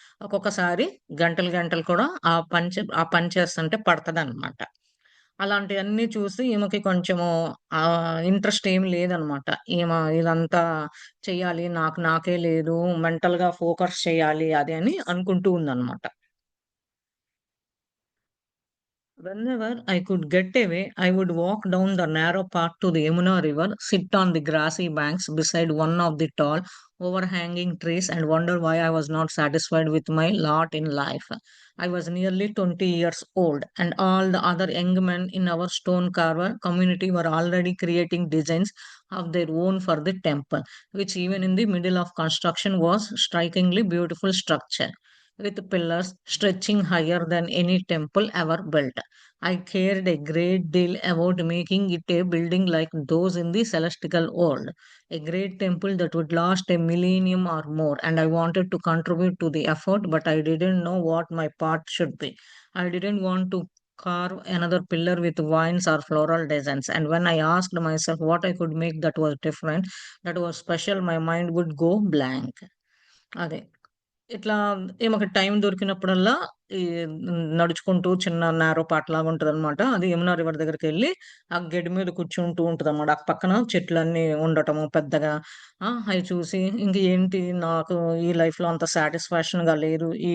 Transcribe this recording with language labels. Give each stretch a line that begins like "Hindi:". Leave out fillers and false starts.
Telugu: ఒక్కొక్కసారి గంటలు గంటలు కూడా ఆ పని చేస్తుంటే పడతదనమాట. అలాంటియన్నీ చూసి ఈమెకి కొంచెము ఇంట్రెస్ట్ ఏమి లేదనమాట. ఇదంతా చెయ్యాలి, నాకే లేదు, మెంటల్‌గా ఫోకస్ చేయాలి అది అని అనుకుంటూ ఉందనమాట.
English: Whenever I could get away, I would walk down the narrow path to the Yamuna River, sit on the grassy banks beside one of the tall, overhanging trees, and wonder why I was not satisfied with my lot in life. I was nearly 20 years old, and all the other young men in our stone carver community were already creating designs of their own for the temple, which, even in the middle of construction, was strikingly beautiful structure with pillars stretching higher than any temple ever built. I cared a great deal about making it a building like those in the celestial world, a great temple that would last a millennium or more, and I wanted to contribute to the effort, but I didn't know what my part should be. I didn't want to carve another pillar with vines or floral designs, and when I asked myself what I could make that was different, that was special, my mind would go blank.
Telugu: అదే. ఇట్లా ఈమెకి time దొరికినప్పుడల్లా ఈ నడుచుకుంటూ చిన్న narrow పాటలాగా ఉంటదనమాట. అది Yamuna river దగ్గరికెళ్ళి ఆ గెడి మీద కూర్చుంటూ ఉంటదనమాట. ఆ పక్కన చెట్లన్నీ ఉండటము పెద్దగా. అయి చూసి ఇంక ఏంటి నాకు ఈ లైఫ్‌లో అంత సాటిస్ఫాక్షన్‌గా లేదు.